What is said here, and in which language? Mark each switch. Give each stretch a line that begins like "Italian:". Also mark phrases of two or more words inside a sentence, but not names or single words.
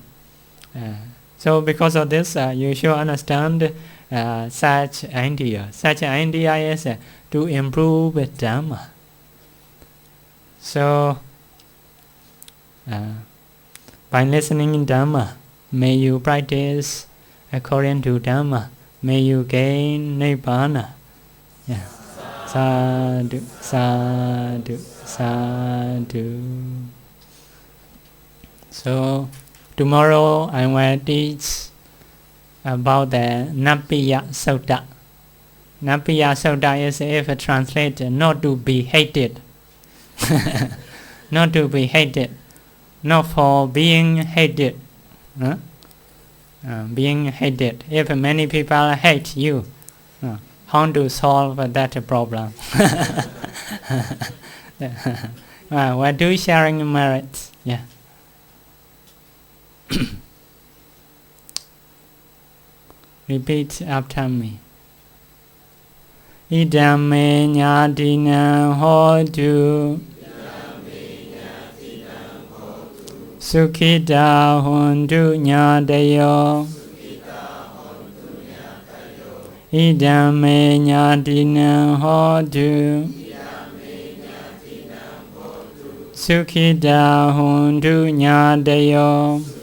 English: So because of this, you should understand such idea. Such idea is to improve Dhamma. So by listening in Dhamma, may you practice according to Dhamma. May you gain Nibbana.
Pali: Sadhu, sadhu, sadhu.
English: So Tomorrow I will teach about the Nappiya Sutta. Nappiya Sutta is, if translated, not to be hated. Not to be hated. Not for being hated. Being hated. If many people hate you, how to solve that problem? We're doing sharing merits. Yeah. Repeat after me.
Pali: Idame nyadina hodu Sukhita hondu nyadayo Idame nyadina hodu Sukhita hondu nyadayo